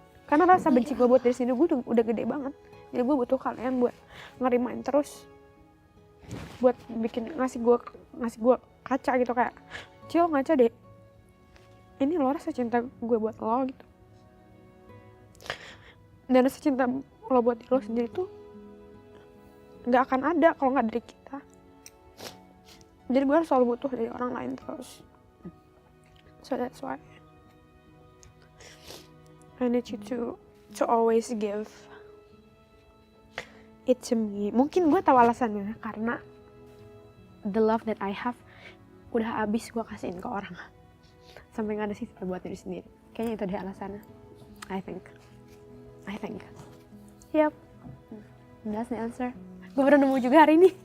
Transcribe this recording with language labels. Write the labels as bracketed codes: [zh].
[id] Karena rasa benci gue buat diri sendiri gue udah gede banget. Jadi gue butuh kalian buat ngerimain terus, buat ngasih gue kaca gitu, kayak Cil ngaca deh, ini lo rasa cinta gue buat lo gitu. Dan rasa cinta lo buat diri lo sendiri tuh nggak akan ada kalau nggak dari kita. Jadi gue selalu butuh dari orang lain terus. [en] So that's why I need you to always give it to me. [id] Mungkin gue tahu alasannya, karena [en] the love that I have [id] udah habis gue kasihin ke orang sampai nggak ada sisa buat diri sendiri. Kayaknya itu deh alasannya. [en] I think. Yep. That's the answer. [id] Gue baru nemu juga hari ini.